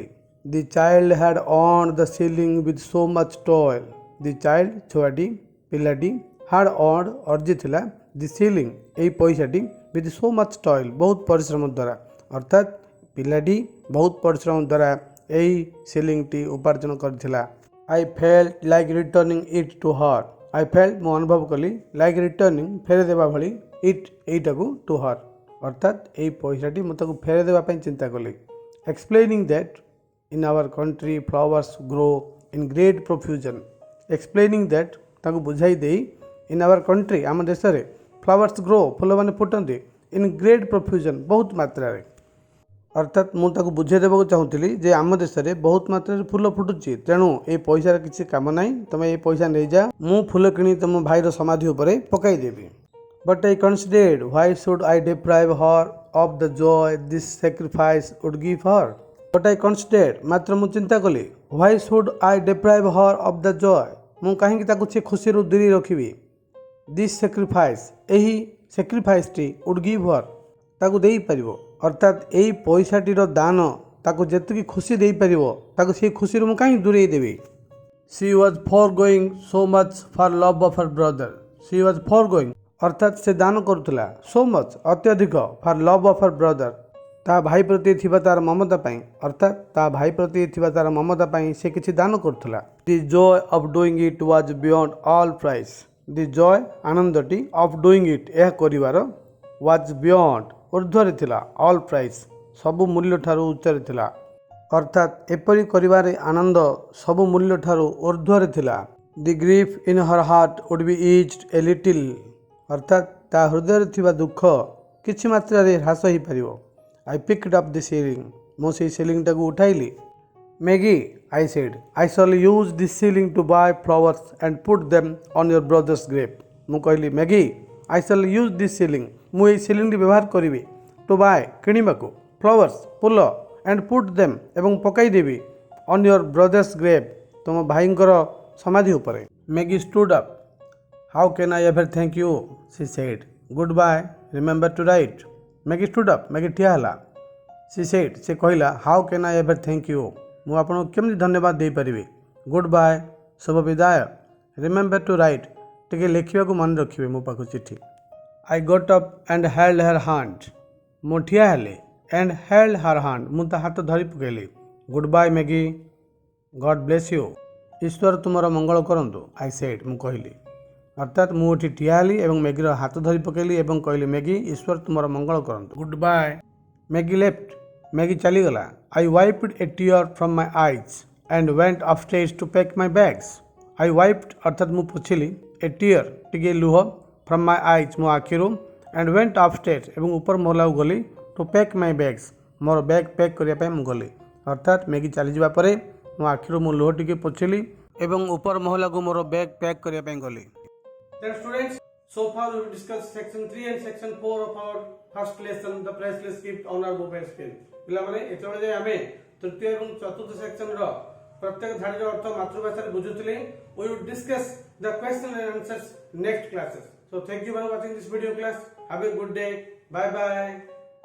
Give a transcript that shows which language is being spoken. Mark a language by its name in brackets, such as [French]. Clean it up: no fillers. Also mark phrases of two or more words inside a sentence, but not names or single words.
[English] the child had earned the shilling with so much toil the child [Odia] ଛୁଆଟି ପିଲାଟି [English] had earned ଅର୍ଜିଥିଲା the shilling [Odia] ଏଇ ପଇସାଟି [English] with so much toil [Odia] ବହୁତ ପରିଶ୍ରମ ଦ୍ୱାରା ଅର୍ଥାତ୍ ପିଲାଟି ବହୁତ ପରିଶ୍ରମ ଦ୍ୱାରା ଏହି ସିଲିଂଟି ଉପାର୍ଜନ କରିଥିଲା। [English] I felt like returning it to her I felt [Odia] ମୁଁ ଅନୁଭବ କଲି [English] like returning [Odia] ଫେରାଇ ଦେବା ଭଳି ଇଟ୍ ଏଇଟାକୁ [English] to her [Odia] ଅର୍ଥାତ୍ ଏଇ ପଇସାଟି ମୁଁ ତାକୁ ଫେରାଇ ଦେବା ପାଇଁ ଚିନ୍ତା କଲି। [English] explaining that in our country flowers grow in great profusion explaining that [Odia] ତାକୁ ବୁଝାଇ ଦେଇ [English] in our country [Odia] ଆମ ଦେଶରେ [English] flowers grow [Odia] ଫୁଲମାନେ ଫୁଟନ୍ତି [English] in great profusion [Odia] ବହୁତ ମାତ୍ରାରେ ଅର୍ଥାତ୍ ମୁଁ ତାକୁ ବୁଝାଇ ଦେବାକୁ ଚାହୁଁଥିଲି ଯେ ଆମ ଦେଶରେ ବହୁତ ମାତ୍ରାରେ ଫୁଲ ଫୁଟୁଛି ତେଣୁ ଏଇ ପଇସାର କିଛି କାମ ନାହିଁ ତମେ ଏଇ ପଇସା ନେଇଯାଅ ମୁଁ ଫୁଲ କିଣି ତମ ଭାଇର ସମାଧି ଉପରେ ପକାଇଦେବି। [English] But I considered why should I deprive her of the joy this sacrifice would give her But I considered [Odia] ମାତ୍ର ମୁଁ ଚିନ୍ତା କଲି [English] Why should I deprive her of the joy? [Odia] ମୁଁ କାହିଁକି ତାକୁ ସେ ଖୁସିରୁ ଦୂରେଇ ରଖିବି? [English] This sacrifice, ଏହି sacrificeଟି would give her, [Odia] ତାକୁ ଦେଇପାରିବ, ଅର୍ଥାତ୍ ଏହି ପଇସାଟିର ଦାନ ତାକୁ ଯେତିକି ଖୁସି ଦେଇପାରିବ ତାକୁ ସେଇ ଖୁସିରୁ ମୁଁ କାହିଁକି ଦୂରେଇ ଦେବି? [English] She was foregoing so much for love of her brother. She was foregoing, [Odia] ଅର୍ଥାତ୍ ସେ ଦାନ କରୁଥିଲା [English] so much, ଅତ୍ୟଧିକ for love of her brother, [Odia] ତା ଭାଇ ପ୍ରତି ଥିବା ତାର ମମତା ପାଇଁ, ଅର୍ଥାତ୍ ତା ଭାଇ ପ୍ରତି ଥିବା ତାର ମମତା ପାଇଁ ସେ କିଛି ଦାନ କରୁଥିଲା। [English] The joy of doing it was beyond all price. The joy, ଆନନ୍ଦଟି of doing it, [Odia] ଏହା କରିବାର, [English] was beyond, [Odia] ଊର୍ଦ୍ଧ୍ୱରେ ଥିଲା, [English] all price, [Odia] ସବୁ ମୂଲ୍ୟ ଠାରୁ ଉଚ୍ଚରେ ଥିଲା, ଅର୍ଥାତ୍ ଏପରି କରିବାରେ ଆନନ୍ଦ ସବୁ ମୂଲ୍ୟ ଠାରୁ ଊର୍ଦ୍ଧ୍ୱରେ ଥିଲା। [English] The grief in her heart would be eased a little, [Odia] ଅର୍ଥାତ୍ ତା ହୃଦୟରେ ଥିବା ଦୁଃଖ କିଛି ମାତ୍ରାରେ ହ୍ରାସ ହୋଇପାରିବ। [English] I picked up the ceiling, [Odia] ମୁଁ ସେଇ ସିଲିଂଟାକୁ ଉଠାଇଲି। [English] Maggie, I said, I shall use this ceiling to buy flowers and put them on your brother's grave. [Odia] ମୁଁ କହିଲି [English] Maggie, I shall use this ceiling, [Odia] ମୁଁ ଏଇ ସିଲିଂଟି ବ୍ୟବହାର କରିବି [English] to buy, [Odia] କିଣିବାକୁ, flowers, ଫୁଲ, [English] and put them, [Odia] ଏବଂ ପକାଇଦେବି [English] on your brother's grave, [Odia] ତୁମ ଭାଇଙ୍କର ସମାଧି ଉପରେ। [English] Maggie stood up. How can I ever thank you? She said. Goodbye, remember to write. Maggie stood up. Maggie [Odia] ଠିଆ ହେଲା। [English] She said, [Odia] ସେ କହିଲା, [English] How can I ever thank you? [Odia] ମୁଁ ଆପଣଙ୍କୁ କେମିତି ଧନ୍ୟବାଦ ଦେଇପାରିବି? Goodbye, ଶୁଭ ବିଦାୟ। [English] Remember to write, [Odia] ଟିକେ ଲେଖିବାକୁ ମନେ ରଖିବେ ମୋ ପାଖକୁ ଚିଠି। [English] I got up and held her hand. [Odia] ମୁଁ ଠିଆ ହେଲି [English] and held her hand, [Odia] ମୁଁ ତା ହାତ ଧରି ପକାଇଲି। [English] Goodbye, Maggie. God bless you. [Odia] ଈଶ୍ୱର ତୁମର ମଙ୍ଗଳ କରନ୍ତୁ, [English] I said, [Odia] ମୁଁ କହିଲି। ଅର୍ଥାତ୍ ମୁଁ ଏଠି ଠିଆ ହେଲି ଏବଂ ମ୍ୟାଗିର ହାତ ଧରି ପକାଇଲି ଏବଂ କହିଲି ମ୍ୟାଗି, ଈଶ୍ୱର ତୁମର ମଙ୍ଗଳ କରନ୍ତୁ। [English] Goodbye. Maggie left. [Odia] ମ୍ୟାଗି ଚାଲିଗଲା। [English] I wiped a tear from my eyes and went upstairs to pack my bags. I wiped, [Odia] ଅର୍ଥାତ୍ ମୁଁ ପୋଛିଲି, [English] a tear, [Odia] ଟିକେ ଲୁହ, [English] from my eyes, [Odia] ମୋ ଆଖିରୁ, [English] and went upstairs, [Odia] ଏବଂ ଉପର ମହଲାକୁ ଗଲି, [English] to pack my bags, [Odia] ମୋର ବ୍ୟାଗ୍ ପ୍ୟାକ୍ କରିବା ପାଇଁ ମୁଁ ଗଲି। ଅର୍ଥାତ୍ ମ୍ୟାଗି ଚାଲିଯିବା ପରେ ମୋ ଆଖିରୁ ମୁଁ ଲୁହ ଟିକେ ପୋଛିଲି ଏବଂ ଉପର ମହଲାକୁ ମୋର ବ୍ୟାଗ୍ ପ୍ୟାକ୍ କରିବା ପାଇଁ ଗଲି। [English] Then students, so far we will discuss section 3 and section 4 of our first lesson, the priceless gift on our mobile screen. [Odia] ପିଲାମାନେ ଏତେବେଳେ ଯାଏ ଆମେ ତୃତୀୟ ଏବଂ ଚତୁର୍ଥ ସେକ୍ସନର ପ୍ରତ୍ୟେକ ଧାଡ଼ିର ଅର୍ଥ ମାତୃଭାଷାରେ ବୁଝୁଥିଲେ। [English] We will discuss the question and answers next classes. So thank you for watching this video class. Have a good day. Bye bye.